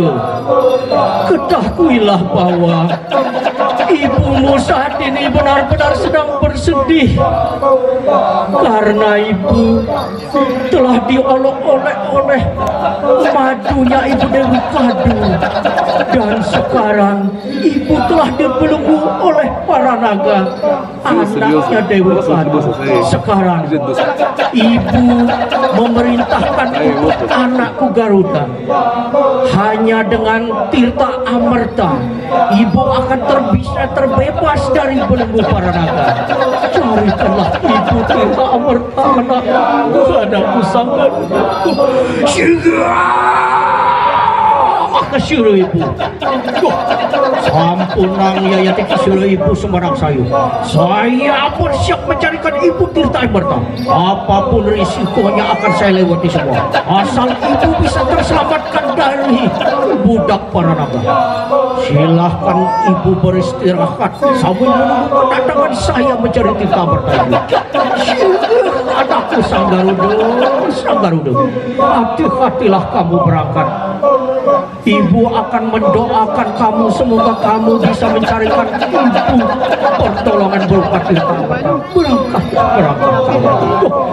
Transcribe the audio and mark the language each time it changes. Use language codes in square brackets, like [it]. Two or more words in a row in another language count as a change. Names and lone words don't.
[id] Ketahuilah bahwa ibumu saat ini benar-benar sedang bersedih karena ibu telah diolok-olek oleh madunya Ibu Dewi Kadu, dan sekarang ibu telah dibelenggu oleh para naga anaknya Dewi Kadu. Sekarang ibu memerintahkan untuk anakku Garuda, hanya dengan tirta amerta ibu akan bisa terbebas dari belenggu para naga. Carikanlah ibu tirta amerta anakku sangat kesuruh ibu. [ban] Sampunang yayati kesuruh ibu sembarang sayu. [id] Saya bersiap mencarikan ibu tirta amerta. Apapun risikonya akan saya lewati semua, asal ibu bisa terselamatkan dari budak para naga. Silahkan ibu beristirahat sambil menunggu kedatangan saya mencari tirta amerta ibu. Anakku sang Garuda, hati-hatilah kamu berangkat. Ibu akan mendoakan kamu, semoga kamu bisa mencarikan ibu pertolongan berupa tirta amerta. Berangkat kamu.